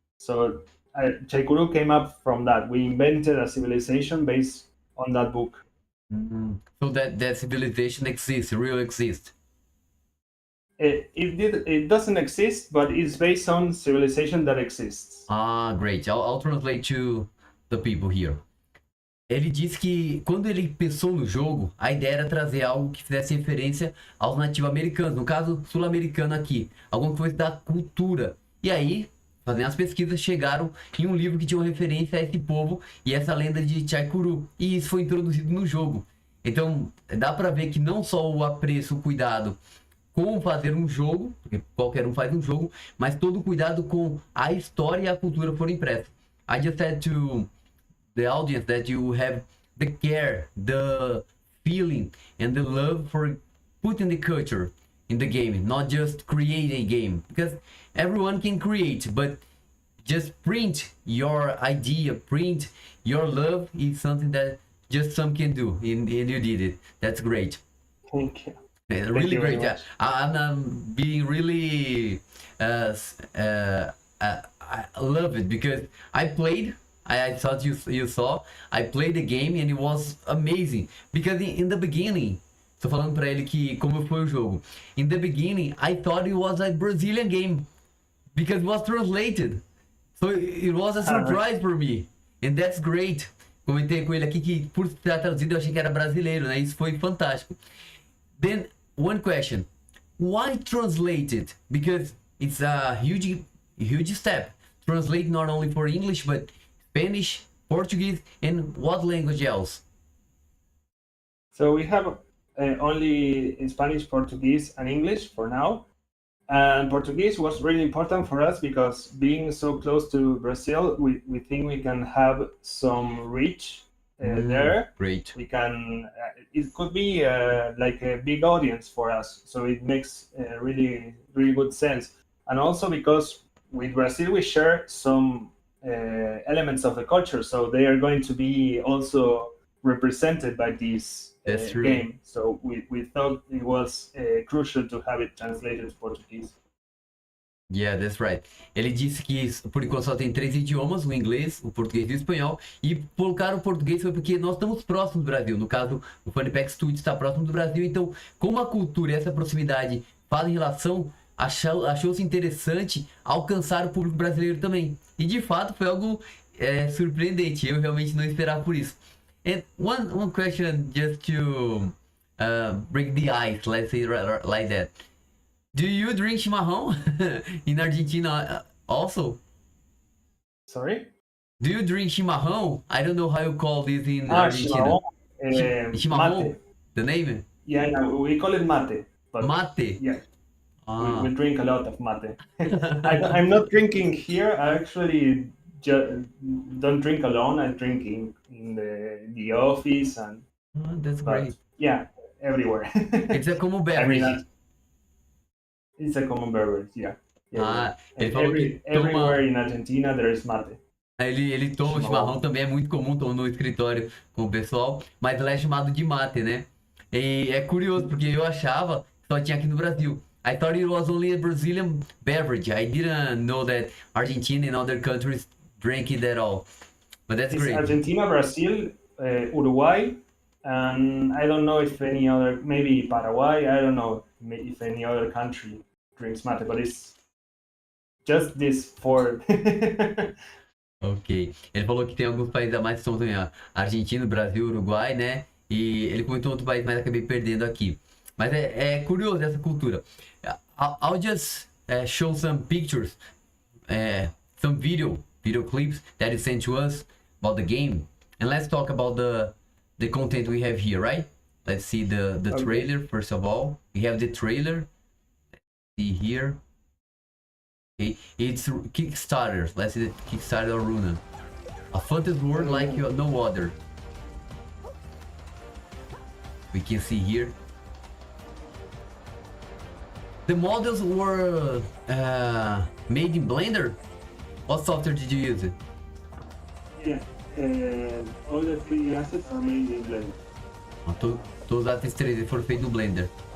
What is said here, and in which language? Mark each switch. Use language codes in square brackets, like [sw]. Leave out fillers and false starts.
[en] So Chaikuru came up from that. We invented a civilization based on that book. Mm-hmm. So that civilization exists, really exists. It doesn't exist, but it's based on civilization that exists. Ah, great. I'll translate to the people here. [pt] Ele disse que quando ele pensou no jogo, a ideia era trazer algo que fizesse referência aos nativo-americanos, no caso sul-americano aqui, alguma coisa da cultura. E aí, fazendo as pesquisas, chegaram em um livro que tinha uma referência a esse povo e essa lenda de Chaikuru, e isso foi introduzido no jogo. Então, dá pra ver que não só o apreço, o cuidado com fazer um jogo, porque qualquer um faz um jogo, mas todo o cuidado com a história e a cultura foram impressas. [en] I just said to the audience that you have the care, the feeling and the love for putting the culture in the game, not just create a game, because everyone can create, but just print your idea, print your love is something that just some can do, and you did it. That's great. Thank you. Really great. Yeah. I'm being really I love it because I played. I thought you saw. I played the game and it was amazing because in the beginning, [pt] tô falando pra ele que como foi o jogo. [en] In the beginning, I thought it was a Brazilian game because it was translated. So it was a surprise for me, and that's great. [pt] Comentei com ele aqui que por estar traduzido eu achei que era brasileiro, né? Isso foi fantástico. [en] Then one question: why translate it? Because it's a huge step. Translate not only for English but Spanish, Portuguese, and what language else? So we have only in Spanish, Portuguese, and English for now. And Portuguese was really important for us because being so close to Brazil, we think we can have some reach there. Great. We can. It could be like a big audience for us, so it makes really good sense. And also because with Brazil we share some elements of the culture, so they are going to be also represented by this game. So we thought it was crucial to have it translated to Portuguese. Yeah, that's right. [pt] Ele disse que por enquanto só tem 3 idiomas, o inglês, o português e o espanhol. E colocar o português foi porque nós estamos próximos do Brasil. No caso, o FannyPack Studio está próximo do Brasil. Então, como a cultura e essa proximidade fazem relação, achou-se interessante alcançar o público brasileiro também. E de fato foi algo surpreendente. Eu realmente não esperava por isso. [en] And one question just to break the ice, let's say like that. Do you drink chimarrão in Argentina also? Sorry? Do you drink chimarrão? I don't know how you call this in Argentina. Chimarrão? Mate. The name? Yeah, no, we call it mate. But Mate? yeah, Ah. we drink a lot of mate. I'm not drinking here. I actually don't drink alone. I drink in the office, and That's great. yeah, everywhere. It's a common I beverage. mean, it's a common beverage, yeah. [pt] Ah, ele falou que [en] everywhere in Argentina there is mate. [pt] Ele toma chimarrão também, é muito comum, toma no escritório com o pessoal, mas lá é chamado de mate, né? E é curioso, porque eu achava que só tinha aqui no Brasil. [en] I thought it was only a Brazilian beverage. I didn't know that Argentina and other countries drink it at all. But that's great. Argentina, Brazil, Uruguay, and I don't know if any other, maybe Paraguay, I don't know if any other country drinks mate, but it's just this four. Ok. [pt] Ele falou que tem alguns países a mais que são também, ó, Argentina, Brasil, Uruguai, né? E ele comentou outro país, mas acabei perdendo aqui. Mas é curioso essa cultura. [en] I'll just show some pictures, some video clips that you sent to us about the game, and let's talk about the content we have here, right? Let's see the Okay. trailer first of all. We have the trailer. Let's see here. Okay, it's Kickstarter. Let's see the Kickstarter of Runa. A fantasy world like no other. We can see here. The models were made in Blender. What software did you use? Yeah, all the 3D assets are made in Blender. [pt] Todos os assets 3D foram feitos no Blender.